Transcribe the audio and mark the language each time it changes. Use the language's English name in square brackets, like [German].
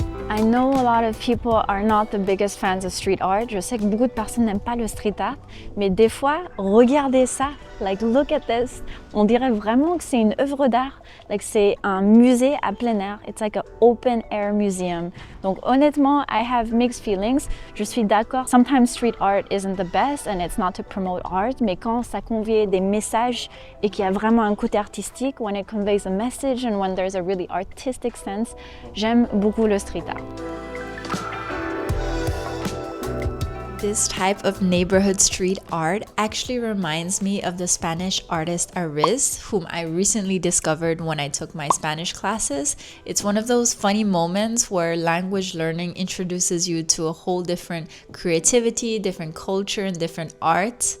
[English] I know a lot of people are not the biggest fans of street art. [French] Je sais que beaucoup de personnes n'aiment pas le street art, mais des fois, regardez ça. [English] Like, look at this. [French] On dirait vraiment que c'est une œuvre d'art. Like, c'est un musée à plein air. [English] It's like an open air museum. [French] Donc, honnêtement, [English] I have mixed feelings. [French] Je suis d'accord. [English] Sometimes street art isn't the best and it's not to promote art. [French] Mais quand ça convie des messages et qu'il y a vraiment un côté artistique, [English] when it conveys a message and when there's a really artistic sense, [French] j'aime beaucoup le street art. [English] This type of neighborhood street art actually reminds me of the Spanish artist Ariz, whom I recently discovered when I took my Spanish classes. It's one of those funny moments where language learning introduces you to a whole different creativity, different culture, and different art.